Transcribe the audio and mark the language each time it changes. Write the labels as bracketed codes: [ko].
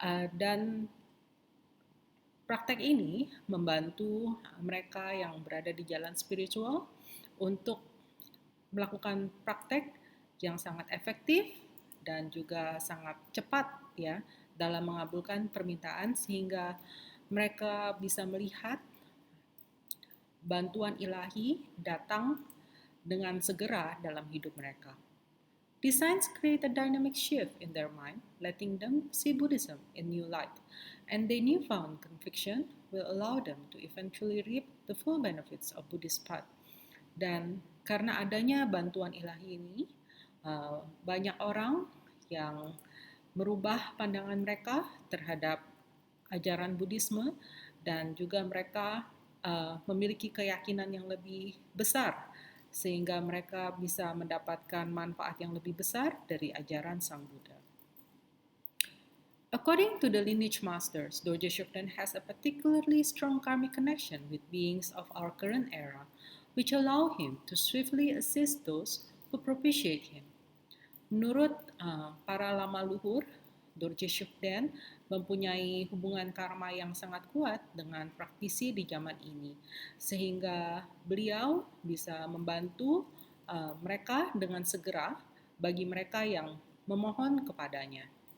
[id] Dan praktek ini membantu mereka yang berada di jalan spiritual untuk melakukan praktek yang sangat efektif dan juga sangat cepat ya dalam mengabulkan permintaan sehingga mereka bisa melihat bantuan ilahi datang dengan segera dalam hidup mereka. [en] These signs create a dynamic shift in their mind, letting them see Buddhism in new light, and their newfound conviction will allow them to eventually reap the full benefits of Buddhist path. [id] Dan karena adanya bantuan ilahi ini, banyak orang yang merubah pandangan mereka terhadap ajaran Buddhisme dan juga mereka memiliki keyakinan yang lebih besar sehingga mereka bisa mendapatkan manfaat yang lebih besar dari ajaran Sang Buddha. [en] According to the lineage masters, Dorje Shugden has a particularly strong karmic connection with beings of our current era, which allow him to swiftly assist those who propitiate him. [id] Menurut para lama luhur, Dorje Shugden mempunyai hubungan karma yang sangat kuat dengan praktisi di zaman ini, sehingga beliau bisa membantu mereka dengan segera bagi mereka yang memohon kepadanya.